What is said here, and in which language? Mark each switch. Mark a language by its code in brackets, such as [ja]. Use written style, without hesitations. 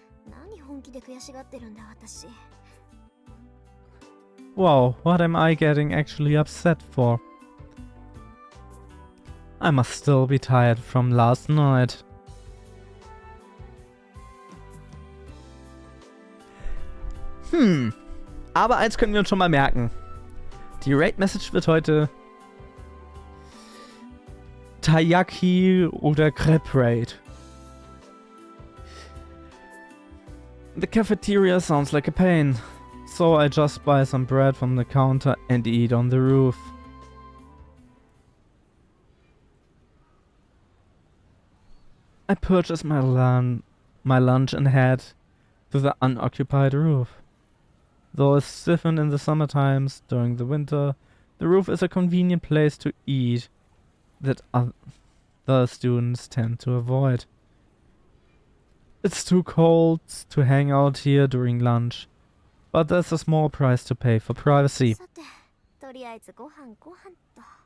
[ja] 何本気で悔しがってるんだ私。 [en] Wow, what am I getting actually upset for? I must still be tired from last night. [de] Aber eins können wir uns schon mal merken. Die Raid-Message wird heute Taiyaki oder Crepe Raid. [en] The cafeteria sounds like a pain, so I just buy some bread from the counter and eat on the roof. I purchase my lunch and head to the unoccupied roof. Though it's stiffened in the summer times, during the winter, the roof is a convenient place to eat that other students tend to avoid. It's too cold to hang out here during lunch, but there's a small price to pay for privacy. [ja] さて、とりあえずご飯と。